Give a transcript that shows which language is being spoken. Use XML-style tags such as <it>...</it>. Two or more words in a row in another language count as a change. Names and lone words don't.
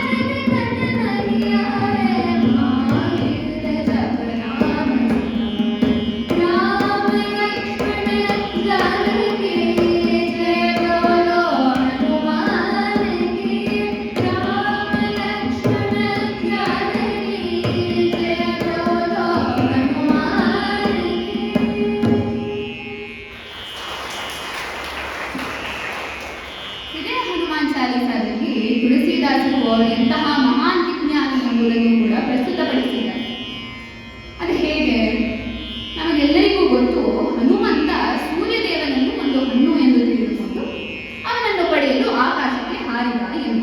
<hi>निकट नहीं आवे, महावीर जप नाम सुनावे, राम लक्ष्मण जानकी, जय बोलो हनुमान की, राम लक्ष्मण जानकी, जय बोलो हनुमान की।</hi> <kn>ಇದೇ ಹನುಮಾನ್ ಚಾಲೀಸದಲ್ಲಿ ತುಳಸಿದಾಸರು ಎಂತಹ ಮಹಾನ್ ವಿಜ್ಞಾನಿ ಎಂಬುದನ್ನು ಕೂಡ ಪ್ರಸ್ತುತಪಡಿಸಿದ್ದಾರೆ. ಅದು ಹೇಗೆ? ನಮಗೆಲ್ಲರಿಗೂ ಗೊತ್ತು, ಹನುಮಂತ ಸೂರ್ಯದೇವನನ್ನು ಒಂದು ಹಣ್ಣು ಎಂದು ತಿಳಿದುಕೊಂಡು ಅವನನ್ನು ಪಡೆಯಲು ಆಕಾಶಕ್ಕೆ ಹಾರಿದ ಎಂದು.</kn>